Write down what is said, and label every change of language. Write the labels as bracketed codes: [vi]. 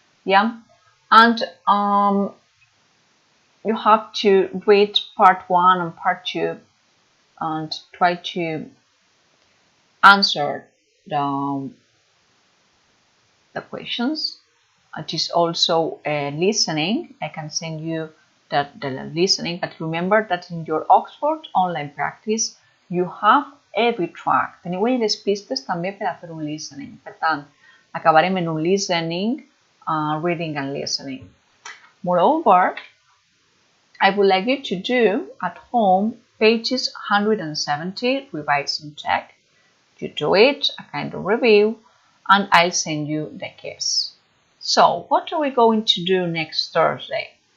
[en] Yeah, and you have to read part 1 and part 2 and try to answer the questions. It is also listening. I can send you the listening, but remember that in your Oxford online practice you have every track. [ca] Teniu les pistes també per a fer un listening. Per tant, acabarem en un listening, [en] reading and listening. Moreover, I would like you to do at home pages 170, revise and check. You do it, a kind of review, and I'll send you the case. So, what are we going to do next Thursday?